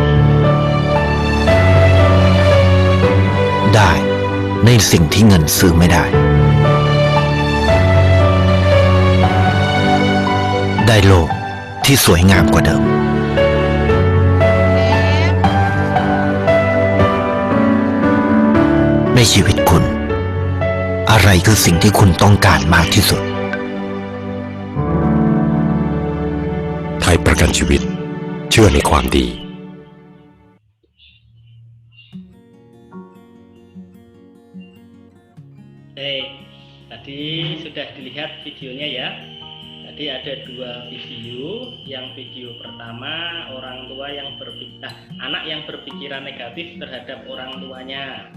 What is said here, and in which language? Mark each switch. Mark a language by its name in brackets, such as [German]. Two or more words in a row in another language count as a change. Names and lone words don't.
[Thai] ได้ในสิ่งที่เงินซื้อไม่ได้ ได้โลกที่สวยงามกว่าเดิม ในชีวิตคุณ อะไรคือสิ่งที่คุณต้องการมากที่สุด ไทยประกันชีวิตเชื่อในความดี [Indonesian] Baik, tadi sudah dilihat videonya ya. Tadi ada dua video. Yang video pertama anak yang berpikiran negatif terhadap orang tuanya.